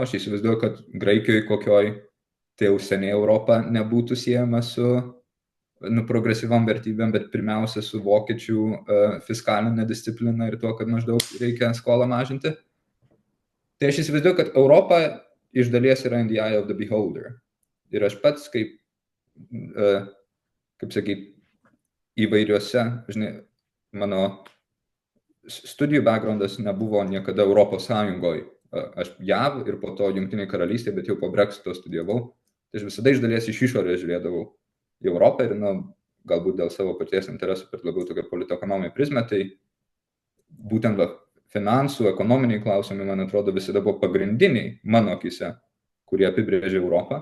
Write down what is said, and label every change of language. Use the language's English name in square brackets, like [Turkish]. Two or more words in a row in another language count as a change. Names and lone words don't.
[Lithuanian] Aš įsivaizduoju, kad Graikijoje kokioj tai jau seniai Europa nebūtų siejama su progresyvom vertybėm, bet pirmiausia su vokiečių fiskalinė disciplina ir tuo, kad maždaug reikia skolą mažinti. Tai aš įsivaizduoju, kad Europa iš dalies yra [English] in the eye of the beholder. [Lithuanian] Ir aš pats kaip sakyt, įvairiuose, žinai, mano studijų backgroundas nebuvo niekada Europos Sąjungoje. Aš JAV ir po to Jungtinėje karalystėje, bet jau po Brexito studijavau. Tai aš visada iš dalies iš išorės žiūrėdavau į Europą ir, galbūt dėl savo paties interesų, bet labiau tokia politekonominė prizmė, tai būtent finansų, ekonominiai klausimai, man atrodo, visada buvo pagrindiniai mano akyse, kurie apibrėžė Europą.